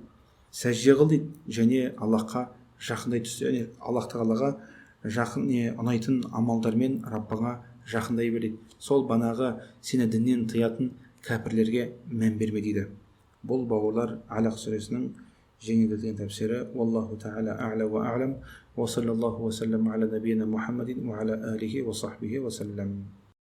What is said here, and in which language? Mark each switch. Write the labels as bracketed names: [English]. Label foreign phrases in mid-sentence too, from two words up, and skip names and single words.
[Kazakh] Сәжде қыл дейді, және Аллахқа жақындай түс, және Аллах тағалаға жақын ұнайтын амалдармен Раббыңа жақындай бер дейді. Сол банағы сені діннен тыятын кәпірлерге мән берме дейді. Бұл бауырлар Алақ сүресінің жеңілдетілген тәпсірі. [Arabic] والله تعالى أعلى وأعلم وصلى الله وسلم على نبينا محمد وعلى آله وصحبه وسلم ala nabiyina Muhammadin wa ala alihi wa sahbihi wa sallam.